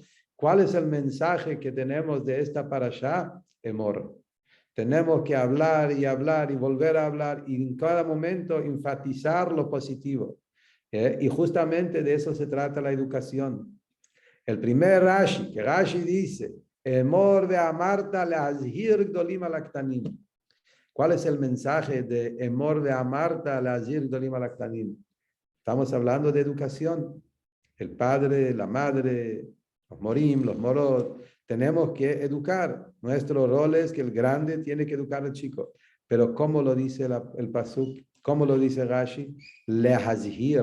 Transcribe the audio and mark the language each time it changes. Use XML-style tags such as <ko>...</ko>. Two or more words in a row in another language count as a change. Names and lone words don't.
<es>¿Cuál es el mensaje que tenemos de esta parashá? Emor. Tenemos que hablar y hablar y volver a hablar y en cada momento enfatizar lo positivo. Y justamente de eso se trata la educación. El primer Rashi, que Rashi dice,</es> <he>אמור ד אמרת להזהיר גדולים אלקטנים.</he> <es>¿Cuál es el mensaje de</es> <he>אמור ד אמרת להזהיר גדולים אלקטנים?</he> <es>Estamos hablando de educación. El padre, la madre, los morim, los morot, tenemos que educar. Nuestro rol es que el grande tiene que educar al chico. Pero ¿cómo lo dice el pasuk? ¿Cómo lo dice Rashi? Lehazhir.</es>